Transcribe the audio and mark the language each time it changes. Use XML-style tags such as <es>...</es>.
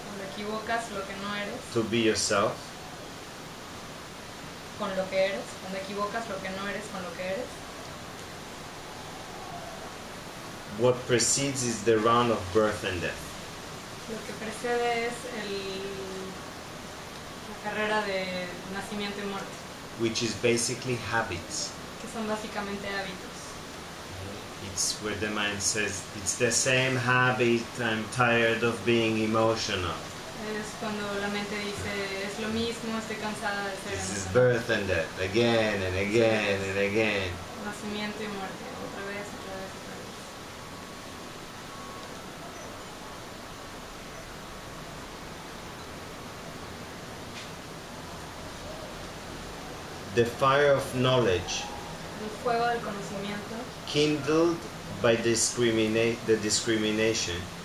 <es>cuando equivocas lo que no eres</es> <en>to be yourself,</en> <es>con lo que eres, cuando equivocas lo que no eres con lo que eres,</es> <en>what precedes is the round of birth and death.</en> <es>lo que precede es la carrera de nacimiento y muerte,</es> <en>Which is basically habits.</en> <es>que son básicamente hábitos.</es> <en>It's where the mind says, it's the same habit, I'm tired of being emotional.</en> <es>Es cuando la mente dice, es lo mismo, estoy cansada de ser</es> <en>This is</en> <es>emocional.</es> <en>birth and death, again and again and again.</en> <es>Nacimiento y muerte, otra vez, otra vez, otra vez.</es> <en>The fire of knowledge,</en> <es>El fuego del conocimiento,</es> <en>kindled by the discrimination,</en>